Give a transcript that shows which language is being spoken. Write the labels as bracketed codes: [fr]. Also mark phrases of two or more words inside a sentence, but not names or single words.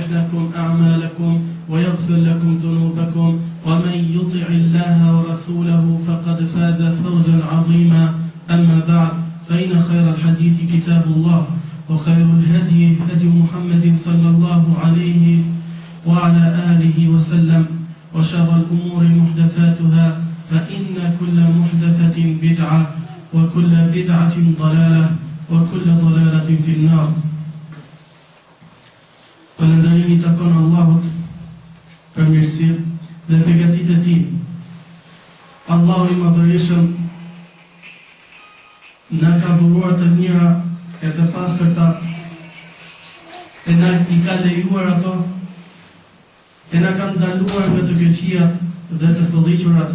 [ar] لكم أعمالكم ويغفر لكم ذنوبكم ومن يطع الله ورسوله فقد فاز فوزا عظيما أما بعد فإن خير الحديث كتاب الله وخير الهدي هدي محمد صلى الله عليه وعلى آله وسلم وشر الأمور محدثاتها فإن كل محدثة بدعة وكل بدعة ضلالة وكل ضلالة في النار. [sq] Falëndërimi takon Allahut për mirësinë dhe begatitë e Tij. Allahu i Madhërisëm na ka dhuruar të mira e të pastërta, e na i ka lejuar ato, e na ka ndaluar nga të keqijat dhe të fëlliqurat.